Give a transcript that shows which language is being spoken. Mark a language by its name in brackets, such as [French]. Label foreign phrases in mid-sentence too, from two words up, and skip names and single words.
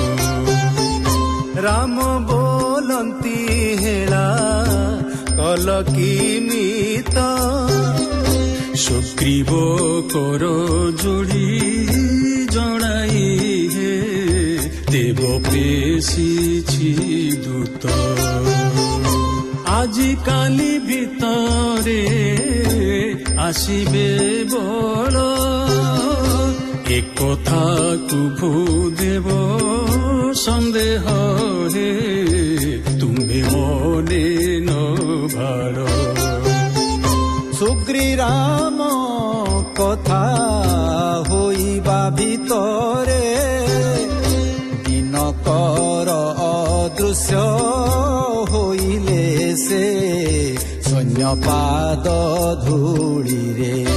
[Odia] ରାମ ବୋଲନ୍ତି ହେଳା କଲ କିମିତ, ସୁଗ୍ରୀବ କର ଯୋଡ଼ି ଜଣାଇ ହେ ଦେବ ପେଶିଛି ଦୂତ। ଆଜିକାଲି ଭିତରେ ଆସିବେ ବଳ, ଏକଥାକୁ ଭୂଦେବ ସନ୍ଦେହ ହେ ତୁମି ମନେ ନ ଭାଡ଼। ସୁଗ୍ରୀ ରାମ କଥା ହୋଇବା ଭିତରେ ଦିନକର ଅଦୃଶ୍ୟ ହୋଇଲେ ସେ ସୈନ୍ୟ ପାଦ ଧୂଳିରେ